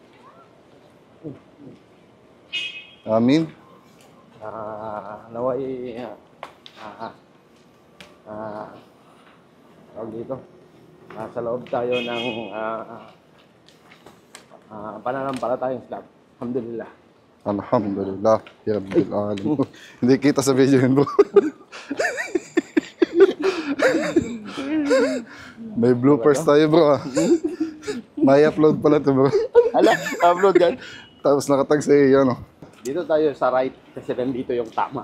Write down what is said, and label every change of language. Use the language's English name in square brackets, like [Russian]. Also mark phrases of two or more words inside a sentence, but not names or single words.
[Filipino] Amin. Naway tawag dito, nasa loob tayo ng pananampalatayang Islam. Alhamdulillah. [Arabic] Alhamdulillah ya Rabbil Alamin. [Filipino] Hindi kita sa video yun, bro. May bloopers tayo, bro. May upload pala to, bro. Ala, upload yan. Tapos nakatag sa iyo, ano? Dito tayo sa right kasi nandito yung tama.